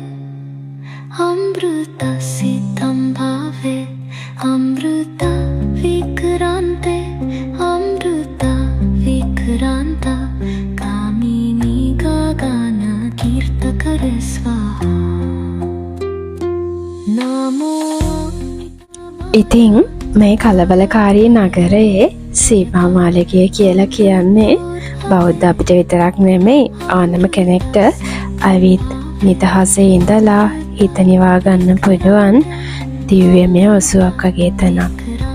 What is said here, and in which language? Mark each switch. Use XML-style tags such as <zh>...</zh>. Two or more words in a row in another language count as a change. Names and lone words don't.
<sa>अमृतसिद्धं भावे अमृत विक्रान्ते अमृत विक्रान्त कामिनी गगन कीर्तकर स्वाहा नमो.</sa> <si>ඉතින් මේ කලබලකාරී නගරයේ සීමා මාලිකය කියලා කියන්නේ බෞද්ධ අපිට විතරක් නෙමෙයි ආනම කෙනෙක්ට අවිත් නිදහසේ ඉඳලා හිත නිවා ගන්න පුළුවන් දිව්‍යමය ඔසුවක් වගේ තැනක්.</si>